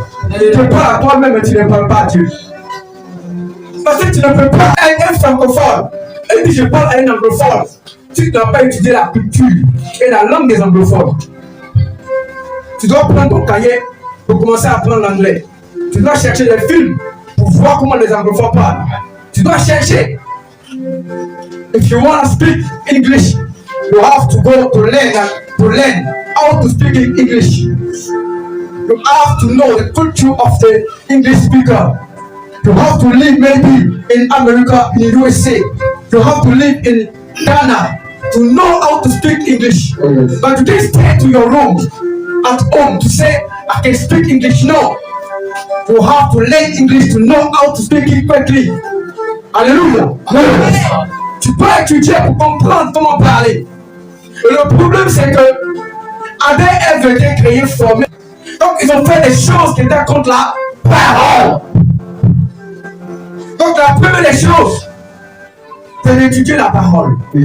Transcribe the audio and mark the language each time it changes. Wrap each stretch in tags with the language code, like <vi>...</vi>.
<fr>Tu parles à toi-même, mais tu ne parles pas à Dieu. Parce que tu ne peux pas être un francophone. Et puis je parle à un anglophone. Tu ne dois pas étudier la culture et la langue des anglophones. Tu dois prendre ton cahier pour commencer à apprendre l'anglais. Tu dois chercher des films pour voir comment les anglophones parlent. Tu dois chercher.</fr> <en>If you want to speak English, you have to go to learn how to speak in English. You have to know the culture of the English speaker. You have to live maybe in America, in USA. You have to live in Ghana to know how to speak English. But you can't stay to your room at home to say, I can speak English. No. You have to learn English to know how to speak it quickly.</en> <fr>Alléluia. Tu peux étudier pour comprendre comment parler. Et le problème, c'est que Adam et Ève étaient créés, formés. Donc, ils ont fait des choses qui étaient contre la parole. Donc, la première des choses, c'est d'étudier la parole.</fr>